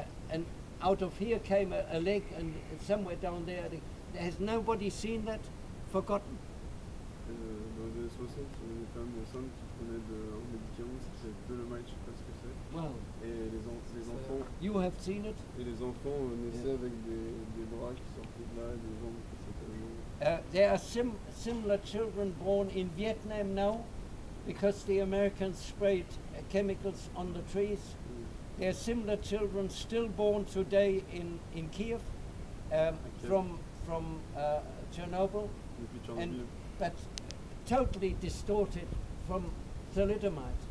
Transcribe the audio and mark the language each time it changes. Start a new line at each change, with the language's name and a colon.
English: And out of here came a leg, and somewhere down there, has nobody seen that? Forgotten?
French: Dans les années 60, il y a des femmes enceintes qui prenaient un médicament qui s'appelle Dolomite, je ne sais pas ce que c'est.
English: Well,
French: Et les enfants.
English: you have seen it?
French: Et les enfants naissaient avec des bras qui sortaient de là, et des jambes qui sortaient.
English: There are similar children born in Vietnam now, because the Americans sprayed chemicals on the trees. There are similar children still born today in Kiev from Chernobyl, but totally distorted from thalidomide.